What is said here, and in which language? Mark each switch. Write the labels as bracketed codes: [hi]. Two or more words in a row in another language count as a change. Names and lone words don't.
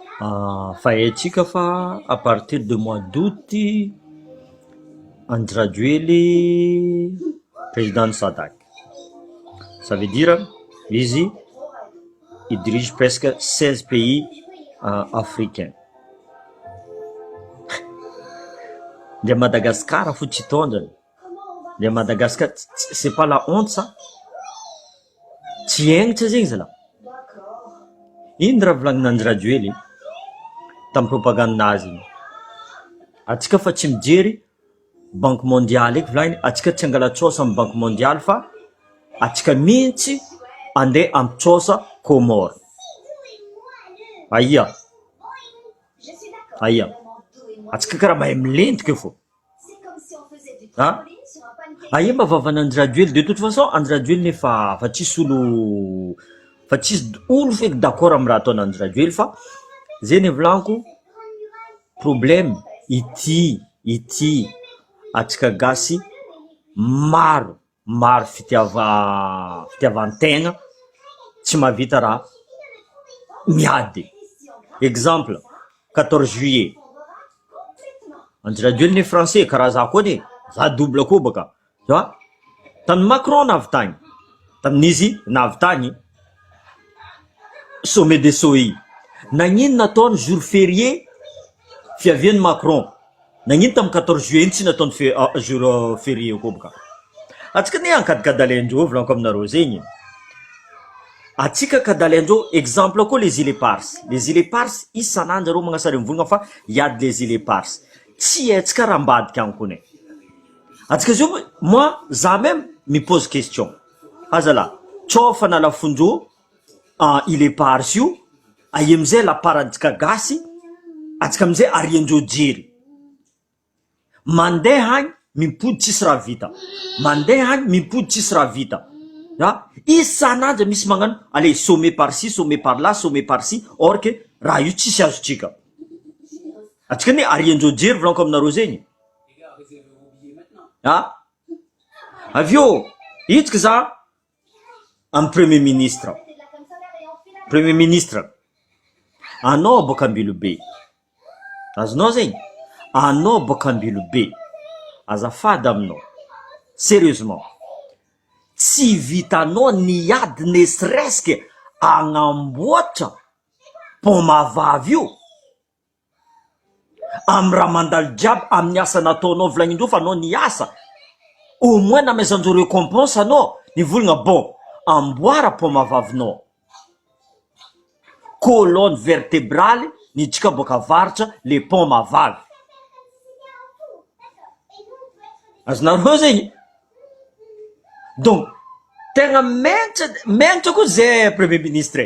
[mg] fahetika fa [fr] à partir de mois d'août andraduely président Sadak. Ça veut dire izy il dirige presque 16 pays africains. [mg] De Madagascar faut tsy tondrany. [fr] De Madagascar, c'est pas la honte ça? [mg] Tsy henitra zegny zala. Ino raha volagnin'Andradjoely tamin'ny propagandanazy iny. Atsika fa tsy mijery [fr] banque mondiale [mg] eky volagny, atsika tsy angalatrôsa amin'ny [fr] banque mondiale [mg] fa atsika mihitsy andeha ampitsosa Comore. Aia, [fr] Je suis d'accord. [mg] aia. Atsika karaha mahay milentika fô. [fr] C'est comme si on faisait du Ah, trampoline sur un pancake. [mg] aia mba vavan'Andradjoely. [fr] De toute façon [mg] Andradjoely nefa fa tsisy olo, fa tsisy olo feky d'accord amin'ny raha ataon'Andradjoely fa zay volaniko problème ity atsika gasy maro fitiavan-tegna tsy mahavita raha miady. Exemple 14 juillet Andradjoely ne français karaha za koa ne za double koa baka za tamin'ny Macron navy tagny, tamin'izy navy tagny sommet de Sohi. Nagnino nataony [fr] jour férié [mg] fiavian'ny Macron? Nagnino tamin'ny 14 juillet tsy nataony [fr] jour férié [mg] koa baka. Atsika ne ankadikadalendreo volaniko aminareo zegny. Atsika kadalendreo exemple koa [fr] les îles éparses. Les îles éparses [mg] isan'andro reo magnasary mivolagna fa iady [fr] les îles éparses. [mg] Tsy haintsika raha ambadika agny kone. Atsika zio [fr] moi za même me pose question. [mg] Azala, tsofa na lafondro [fr] îles éparses [mg] io, aia amizay la parantsika gasy, atsika amizay ariandreo jery. Mandeha agny mimpody tsisy raha vita. Mandeha agny mimpody tsisy raha vita. Isan'andro misy magnano [fr] allez sommet par-ci, sommet par-là, sommet par-ci, or que [mg] raha io tsisy azotsika. Atsika ne ariandreo jery volaniko aminareo zegny. Avio hitsika za amin'ny [fr] premier ministre. Premier ministre, [mg] anao boka Ambilobe. Azonao zegny? Anao boka Ambilobe. Azafady aminao. Sérieusement. Tsy vitanao niady [fr] ne serait-ce [mg] agnamboatra pont Mavavy io amin'ny raha mandalo jiaby amin'ny asa nataonao volagnindreo fa anao niasa. Au moins namezanjao récompense anao nivolagna bon amboara pont Mavavinao. [fr] Colonne vertébrale [mg] nitsika boka avaratra le pont Mavavy. Azonareo zegny? Donc tegna menitra koa zay [fr] premier ministre.